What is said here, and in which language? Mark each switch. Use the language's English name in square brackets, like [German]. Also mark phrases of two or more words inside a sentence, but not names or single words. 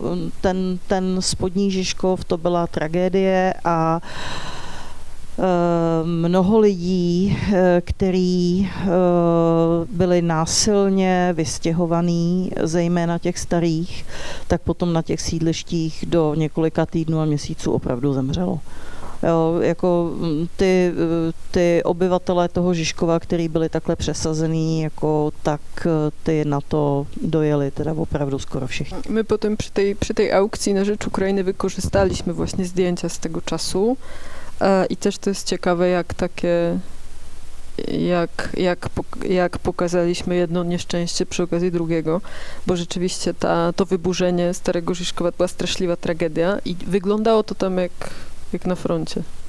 [Czech] Ten spodní Žižkov, to byla tragédie a mnoho lidí, kteří byli násilně vystěhovaní, zejména těch starých, tak potom na těch sídlištích do několika týdnů a měsíců opravdu zemřelo. Jo, jako ty obyvatelé toho Žižkova, kteří byli takhle přesazený, jako, tak ty na to dojeli teda opravdu skoro všichni. [Polish] My potom przy tej aukcji na rzecz Ukrainy wykorzystaliśmy właśnie zdjęcia z tego czasu i też to jest ciekawe, jak pokazaliśmy jedno nieszczęście przy okazji drugiego, bo rzeczywiście to wyburzenie Starego Žižkova była straszliwa tragedia i wyglądało to tam jak na froncie.